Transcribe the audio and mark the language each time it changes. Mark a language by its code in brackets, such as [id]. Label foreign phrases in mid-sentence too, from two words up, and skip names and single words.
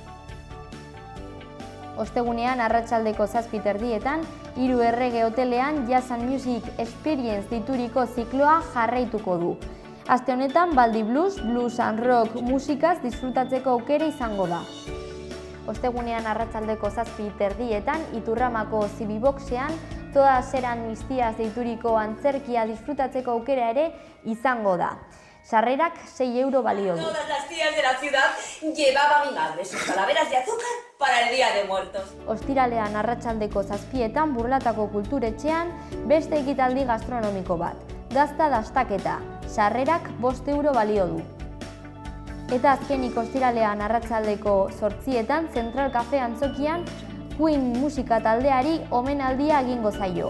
[eu] Ostegunean arratsaldeko 7:30etan Hiru Errege hotelean Jazz and Music Experience deituriko zikloa jarraituko du. Aste honetan Baldi Blues, Blues and Rock musikaz disfrutatzeko aukera izango da. Ostegunean arratsaldeko 7:30etan Iturramako Zibiboxean Todas eran mis tías deituriko antzerkia disfrutatzeko aukera ere izango da. Sarrerak 6 euro balio du. [es] Todas las tías de la ciudad llevaba mi madre sus calaveras de azúcar para el Día de Muertos. [eu] Ostiralean arratsaldeko 7etan Burlatako kulturetxean beste ekitaldi gastronomiko bat. Gazta dastaketa, sarrerak 5 euro balio du. Eta azkenik ostiralean arratsaldeko 8etan Central Cafe antzokian Queen musika taldeari omenaldia egingo zaio.